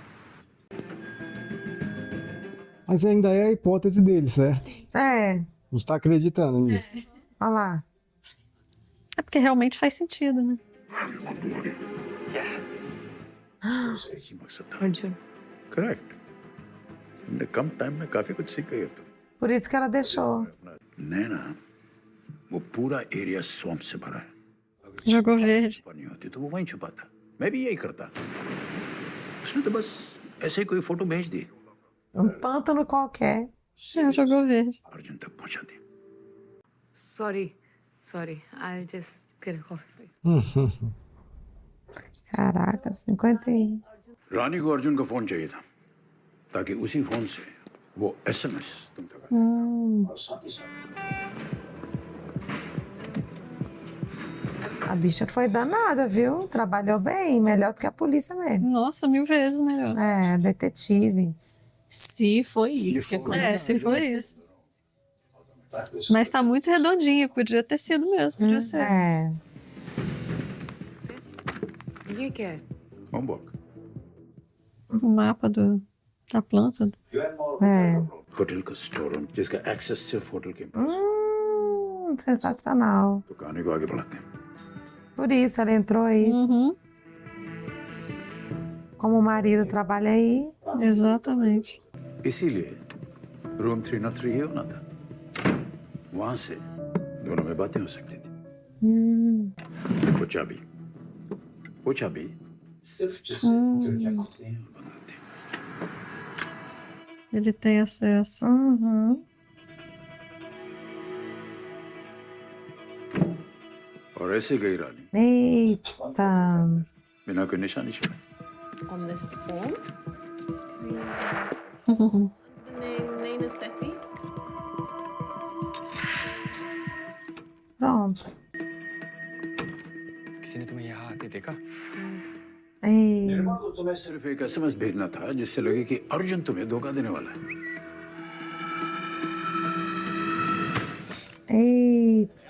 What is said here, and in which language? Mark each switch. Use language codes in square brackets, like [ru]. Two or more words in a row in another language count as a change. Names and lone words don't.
[pt] Mas ainda é a hipótese dele, certo? É. A gente tá acreditando nisso. Olha lá. É porque realmente faz sentido, né? [hi] बस एक ही मकसद था। अर्जुन। करेक्ट। तुमने कम टाइम में काफी कुछ सीख गई हो तुम। [pt] Por isso que ela deixou. [hi] नैना वो पूरा एरिया स्वैम्प से भरा है। [pt] Jogou verde. [hi] नहीं होती तो वो वहीं छुपाता। मैं भी यही करता। उसने तो बस ऐसे ही कोई फोटो भेज दी। [pt] Pântano qualquer. Jogou verde. [hi] अर्जुन तक पहुंचा दी। [en] Sorry. I'll just get a coffee. [pt] Caraca, 51. [hi] रानी को अर्जुन का फोन चाहिए था ताकि उसी फोन से वो एसएमएस तुम तक आए। [pt] A bicha foi danada, viu? Trabalhou bem, melhor do que a polícia mesmo. Nossa, 1000 vezes melhor. É, detetive. Se foi isso que aconteceu. É, se foi isso. Mas tá muito redondinho, podia ter sido mesmo, podia ser. É. [hi] ये क्या है? होमवर्क। [pt] O mapa da planta. É. [hi] होटल का [en] store room [hi] जिसका एक्सेस सिर्फ होटल के [pt] Sensacional. [hi] तो कहानी को आगे बढ़ाते हैं। [pt] Por isso ela entrou aí. Como o marido trabalha aí. Exatamente. [hi] इसीलिए रूम 303 ही होना था। वहां से दोनों में बातें हो सकती थी। वो चाबी सिर्फ [pt] Ele tem acesso. [hi] और ऐसे गई रानी [pt] Eita. [hi] बिना कोई निशानी छोड़े। [en] On this form, the name Naina Sethi. [pt] Pronto. [hi] किसी ने तुम्हें यहाँ आते देखा? [pt] Ei. [hi] निर्मल को तुम्हें सिर्फ एक एसएमएस भेजना था जिससे लगे कि अर्जुन तुम्हें धोखा देने वाला है। [pt] Ei.